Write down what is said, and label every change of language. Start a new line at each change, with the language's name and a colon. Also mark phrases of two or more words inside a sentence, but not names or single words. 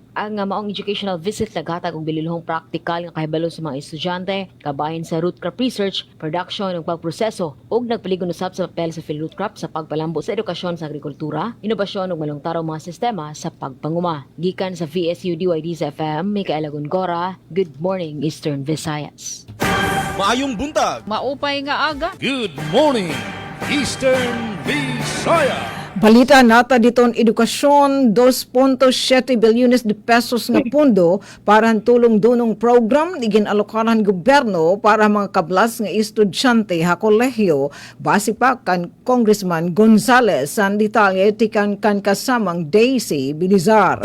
Cebuano: Ang maong educational visit naghatag og bililhong praktikal nga kahibalo sa mga estudyante kabahin sa root crop research, production ug pagproseso ug nagpaligon usab sa papel sa field root crop sa pagpalambo sa edukasyon sa agrikultura, inobasyon ug malungtarong mga sistema sa pagpanguma. Gikan sa VSU DYD sa FM, Micaela Gongora, Good Morning Eastern Visayas. Maayong buntag.
Waray: Maupay nga aga.
English: Good morning, Eastern Visayas.
Waray: Balita nata diton edukasyon, 2.7 bilyones de pesos nga pondo para ang tulong-dunong program igin alokaran gobyerno para mga kablas nga estudyante ha kolehiyo base pa kan Congressman Gonzales ang detalye tikan kan kasamang Daisy Bilizar.